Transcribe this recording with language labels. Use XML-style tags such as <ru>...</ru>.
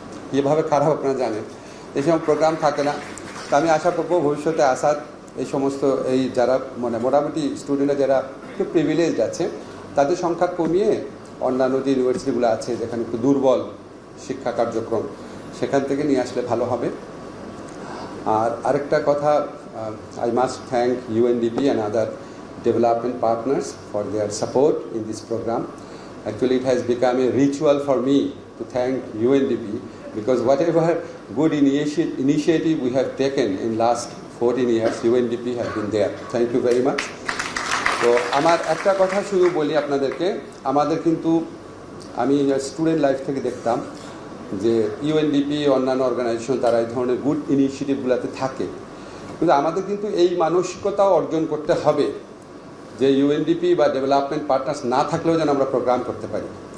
<bn>কীভাবে খারাপ আপনারা জানেন, এই সময় প্রোগ্রাম থাকে না। তো আমি আশা করবো ভবিষ্যতে আসাদ এই সমস্ত যারা মানে মোটামুটি স্টুডেন্টরা যারা একটু প্রিভিলেজড আছে, তাদের সংখ্যা কমিয়ে অন্যান্য যে ইউনিভার্সিটিগুলো আছে যেখানে একটু দুর্বল শিক্ষা কার্যক্রম, সেখান থেকে নিয়ে আসলে ভালো হবে। আর আরেকটা কথা,</bn> <en>I must thank UNDP and other development partners for their support in this program. Actually, it has become a ritual for me to thank UNDP, because whatever good initiative we have taken in last 14 years, UNDP has been there. Thank you very much.</en> <bn>তো আমার একটা কথা শুধু বলি আপনাদেরকে, আমাদের কিন্তু আমি স্টুডেন্ট লাইফ থেকে দেখতাম যে UNDP, অন্যান্য অর্গানাইজেশন, তারা এই ধরনের গুড ইনিশিয়েটিভগুলোতে থাকে, কিন্তু আমাদের কিন্তু এই মানসিকতাও অর্জন করতে হবে যে UNDP বা ডেভেলপমেন্ট পার্টনার্স না থাকলেও যেন আমরা প্রোগ্রাম করতে পারি।</bn>